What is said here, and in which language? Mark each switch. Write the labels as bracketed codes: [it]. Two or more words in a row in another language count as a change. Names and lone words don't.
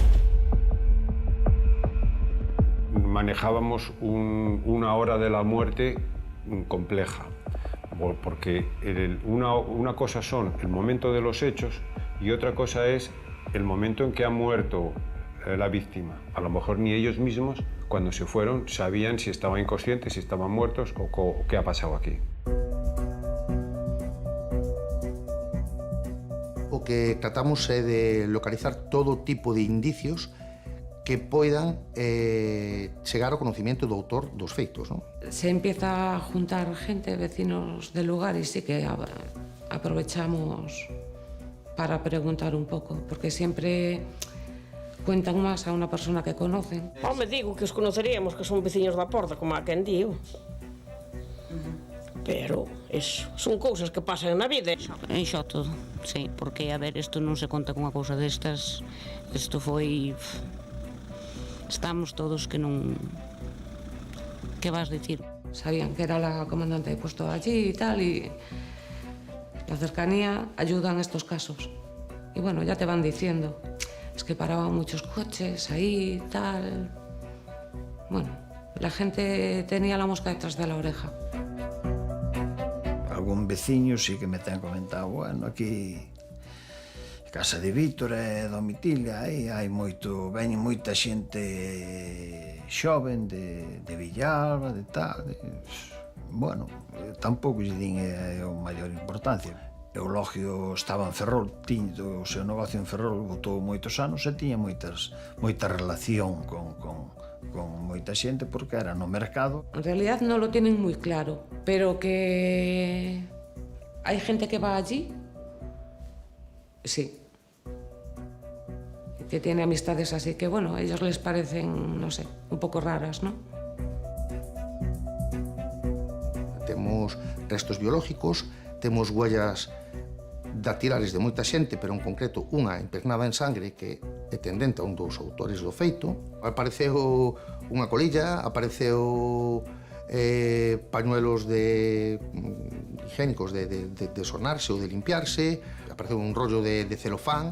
[es] Manejábamos una hora de la muerte compleja, porque una cosa son el momento de los hechos y otra cosa es el momento en que ha muerto la víctima. A lo mejor ni ellos mismos, cuando se fueron, sabían si estaban inconscientes, si estaban muertos o qué ha pasado aquí. [gl] O que tratamos é de localizar todo tipo de indicios que poidan chegar ao conocimiento do autor dos feitos, non? [es] Se empieza a juntar gente, vecinos del lugar, y sí que aprovechamos para preguntar un poco, porque siempre cuentan más a una persona que conocen. [gl] Me digo que os conoceríamos, que son veciños da porta, como a quen digo. Pero eso, son cousas que pasan na vida. Enxo todo, sí, porque, a ver, isto non se conta con unha cousa destas. Isto foi... Estamos todos que non... Que vas dicir? [es] Sabían que era la comandante de puesto allí y tal, y la cercanía ayuda en estos casos. Y bueno, ya te van diciendo, es que paraban muchos coches ahí, tal... Bueno, la gente tenía la mosca detrás de la oreja. [gl] Algún veciño sí que me ten comentado, bueno, aquí... Casa de Víctor e Domitilia, aí hai veñen moita xente xoven de Villalba, de tal, bueno, tampouco lle din o maior importancia. Eulogio estaba en Ferrol, tiña o seu negocio en Ferrol, botou moitos anos e tiña moita relación con con moita xente porque era no mercado. [es] En realidad no lo tienen muy claro, pero que hay gente que va allí, sí. Que tiene amistades así que, bueno, a ellos les parecen, no sé, un poco raras, ¿no? [gl] Temos restos biológicos, temos [es] huellas dactilares [gl] de moita xente, pero en concreto unha impregnada en sangre que é tendente a un dos autores do feito. Apareceu unha colilla, apareceu [es] pañuelos higiénicos [gl] de sonarse ou de limpiarse, apareceu un rollo de celofán.